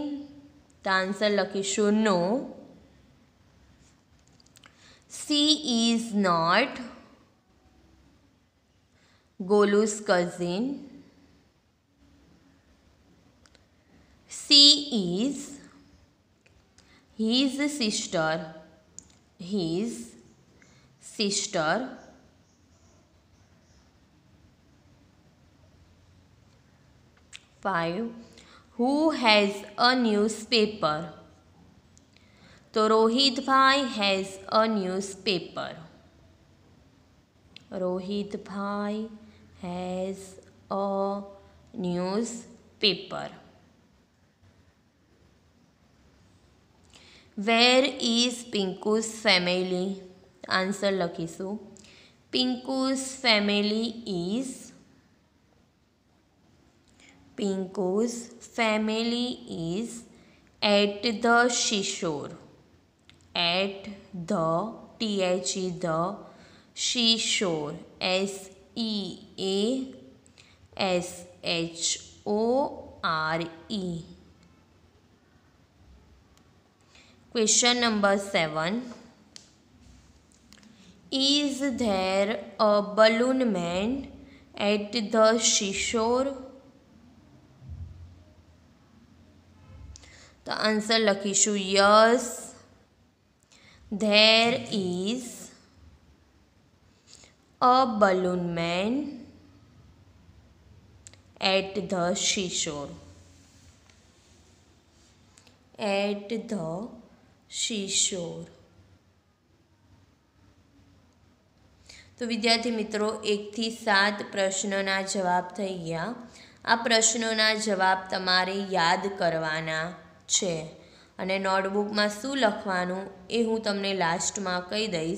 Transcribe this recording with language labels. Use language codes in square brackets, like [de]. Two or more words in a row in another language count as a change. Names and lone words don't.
[gu] તો આન્સર લખીશું [en] No. She is not Golu's cousin. She is his sister. His sister. Five. Who has a newspaper? તો રોહિતભાઈ has a newspaper. રોહિતભાઈ has a newspaper. Where is Pinku's family? [gu] આન્સર લખીશું [en] Pinku's family is. Pinku's family is at the seashore. At the THE the seashore. SEASHORE. Question number 7 is there a balloon man at the seashore? [gu] તો આન્સર લખીશું [en] yes, there is a balloon man at the seashore. At the seashore. [gu] તો વિદ્યાર્થી મિત્રો 1 થી 7 પ્રશ્નોના જવાબ થઈ ગયા. આ પ્રશ્નોના જવાબ તમારે યાદ કરવાના છે અને નોટબુકમાં શું લખવાનું એ હું તમને લાસ્ટમાં કહી દઈશ.